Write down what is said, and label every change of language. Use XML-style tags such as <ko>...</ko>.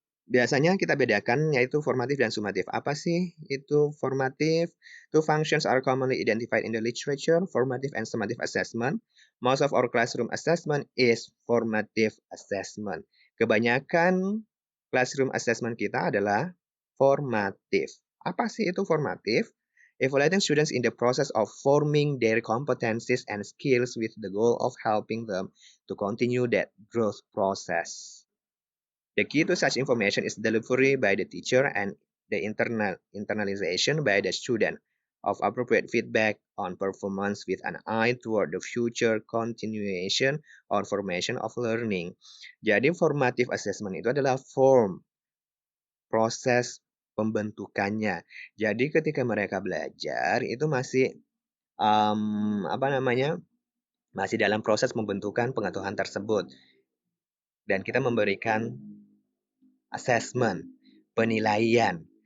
<id>Biasanya kita bedakan yaitu formatif dan sumatif. Apa sih itu formatif?</id> <en>Two functions are commonly identified in the literature, formative and summative assessment. Most of our classroom assessment is formative assessment.</en> <id>Kebanyakan classroom assessment kita adalah formatif. Apa sih itu formatif?</id> <en>Evaluating students in the process of forming their competencies and skills with the goal of helping them to continue that growth process. The key to such information is delivery by the teacher and the internalization by the student of appropriate feedback on performance with an eye toward the future continuation or formation of learning.</en> <id>Jadi formative assessment itu adalah proses pembentukannya. Jadi ketika mereka belajar itu masih apa namanya? Masih dalam proses pembentukan pengetahuan tersebut dan kita memberikan assessment, penilaian.</id>